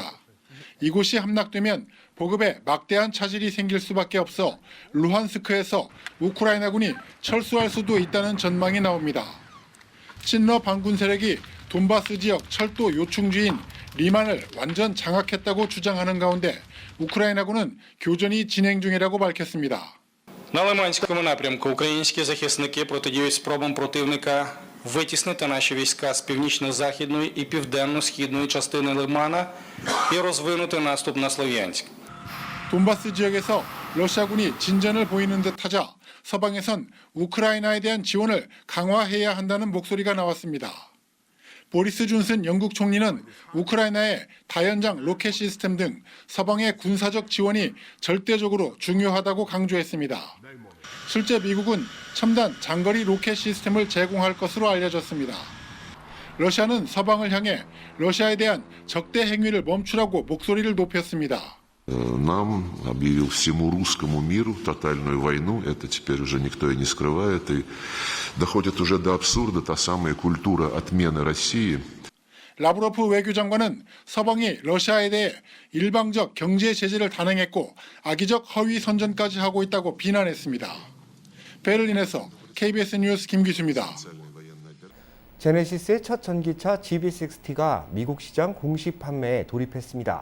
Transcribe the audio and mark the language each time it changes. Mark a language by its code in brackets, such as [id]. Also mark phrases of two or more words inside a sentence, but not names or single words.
[ko] 이곳이 함락되면 보급에 막대한 차질이 생길 수밖에 없어 루한스크에서 우크라이나군이 철수할 수도 있다는 전망이 나옵니다. 친러 반군 세력이 돈바스 지역 철도 요충지인 리만을 완전 장악했다고 주장하는 가운데 우크라이나군은 교전이 진행 중이라고 밝혔습니다. [uk] На Лиманському напрямку українські захисники протидіють спробам противника витіснити наші війська з північно-західної і південно-східної частини Лимана і розвинути наступ на Слов'янськ. [ko] 돈바스 지역에서 러시아군이 진전을 보이는 듯하자 서방에선 우크라이나에 대한 지원을 강화해야 한다는 목소리가 나왔습니다. 보리스 존슨 영국 총리는 우크라이나의 다연장 로켓 시스템 등 서방의 군사적 지원이 절대적으로 중요하다고 강조했습니다. 실제 미국은 첨단 장거리 로켓 시스템을 제공할 것으로 알려졌습니다. 러시아는 서방을 향해 러시아에 대한 적대 행위를 멈추라고 목소리를 높였습니다. [ru] Нам объявил всему русскому миру тотальную войну, это теперь уже никто и не скрывает, и доходит уже до абсурда та самая культура отмены России. [ko] 라브로프 외교장관은 서방이 러시아에 대해 일방적 경제 제재를 단행했고 악의적 허위 선전까지 하고 있다고 비난했습니다. 베를린에서 KBS 뉴스 김기수입니다. 제네시스의 첫 전기차 GV60가 미국 시장 공식 판매에 돌입했습니다.